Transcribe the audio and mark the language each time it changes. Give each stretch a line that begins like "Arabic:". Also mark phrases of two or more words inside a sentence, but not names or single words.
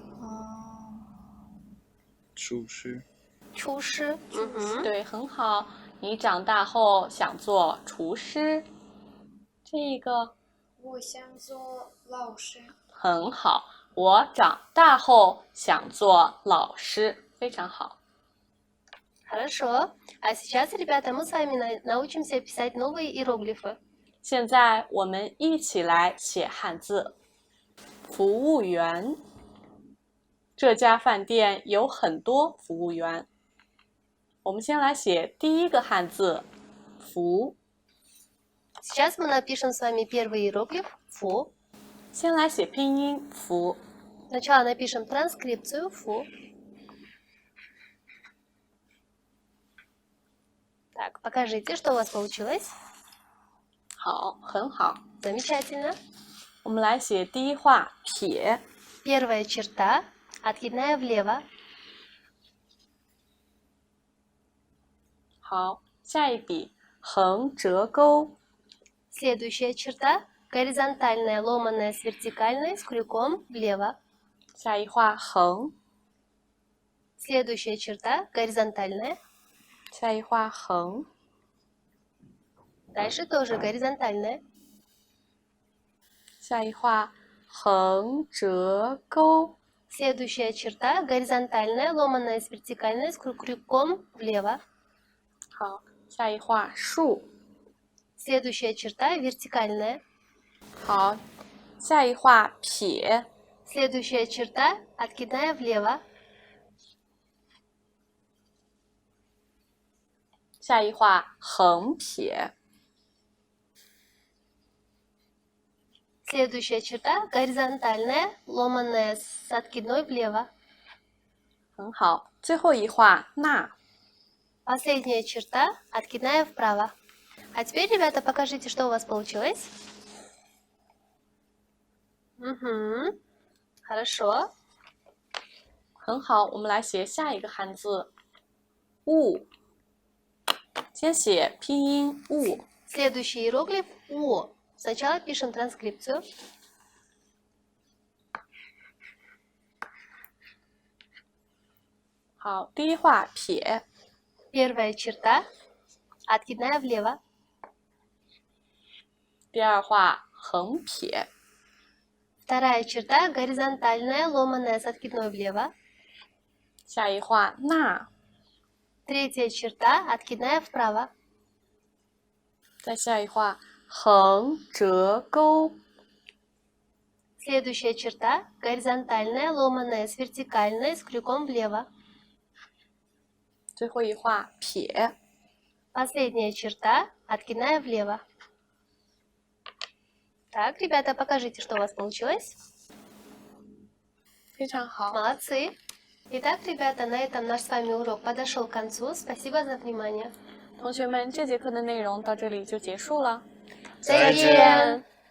Chinese: 厨师，厨师. Мгм. 对，很好。你长大后想做厨师。这个我想做老师、很好。我长大后想做老师，非常好。
Russian: Хорошо. А сейчас, ребята, мы с вами научимся писать новые иероглифы.
Chinese: 现在我们一起来写汉字。服务员，这家饭店有很多服务员。我们先来写第一个汉字“服”，
Russian: Сейчас мы напишем с вами первый иероглиф «фу».
Chinese: 先来写拼音“服
Russian: Сначала напишем транскрипцию «фу». Покажите, что у вас получилось.
Chinese: 好，很好。
Russian: Замечательно.
Chinese: 我们来写第一画撇，
Russian: Первая черта, откидная влево.
Chinese: 好，下一笔横折钩，
Russian: Следующая черта, горизонтальная, ломаная с вертикальной, с крюком влево.
Chinese: 下一画横，
Russian: Следующая черта, горизонтальная.
Chinese: 下一画横，
Russian: Дальше тоже горизонтальная.
Chinese: 下一画横折钩，
Russian: Следующая черта, горизонтальная, ломаная с вертикальной, с крюком влево.
Chinese: 好，下一画竖，
Russian: Следующая черта, вертикальная.
Chinese: 好，下一画撇，
Russian: Следующая черта, откидная влево.
Chinese: 下一画横撇，
Russian: Следующая черта, горизонтальная, ломаная с откидной влево.
Chinese: 很好。最后一画捺，
Russian: Последняя черта, откидная вправо. А теперь, ребята, покажите, что у вас получилось. Угу. Хорошо.
Chinese: 很好。我们来写下一个汉字物，先写拼音物，
Russian: Следующий иероглиф «о». Сначала пишем транскрипцию.
Chinese: 好，第一画撇，
Russian: Первая черта, откидная влево.
Chinese: 第二画横撇，
Russian: Вторая черта, горизонтальная, ломаная с откидной влево.
Chinese: 下一画捺，
Russian: Третья черта, откидная вправо.
Chinese: 再下一画横折钩，
Russian: Следующая черта, горизонтальная, ломаная с вертикальной, с крюком влево.
Chinese: 最后一画撇。
Russian: Последняя черта, откидная влево. Так, ребята, покажите, что у вас получилось.
Chinese: 非常好。
Russian: Молодцы. Итак, ребята, на этом наш с вами урок подошел к концу. Спасибо за внимание.
Chinese: 同学们，这节课的内容到这里就结束了。再见。